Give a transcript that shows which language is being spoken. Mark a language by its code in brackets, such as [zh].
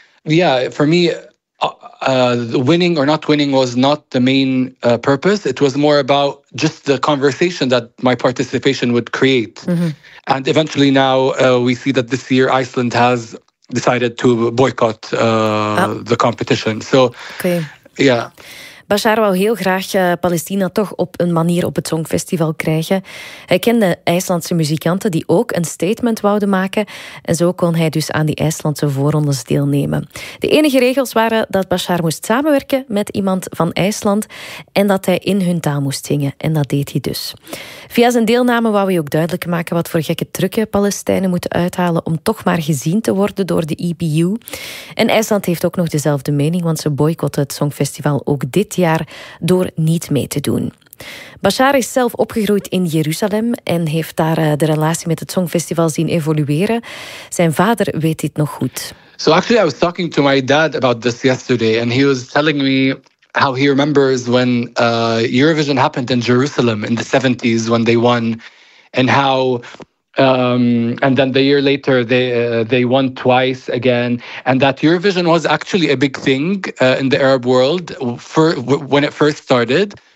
[en] Yeah, for me, winning or not winning was not the main purpose. It was more about just the conversation that my participation would create. Mm-hmm. And eventually now we see that this year Iceland has decided to boycott the competition. So, okay. Yeah. [nl] Bashar wou heel graag Palestina toch op een manier op het Songfestival krijgen. Hij kende IJslandse muzikanten die ook een statement wouden maken. En zo kon hij dus aan die IJslandse voorrondes deelnemen. De enige regels waren dat Bashar moest samenwerken met iemand van IJsland en dat hij in hun taal moest zingen. En dat deed hij dus. Via zijn deelname wou hij ook duidelijk maken wat voor gekke trucken Palestijnen moeten uithalen om toch maar gezien te worden door de EBU. En IJsland heeft ook nog dezelfde mening, want ze boycotten het Songfestival ook dit jaar door niet mee te doen. Bashar is zelf opgegroeid in Jeruzalem en heeft daar de relatie met het Songfestival zien evolueren. Zijn vader weet dit nog goed. [en] So actually I was talking to my dad about this yesterday and he was telling me how he remembers when Eurovision happened in Jerusalem in the 70s when they won, and how and then the year later they won twice again, and that Eurovision was actually a big thing in the Arab world when it first started.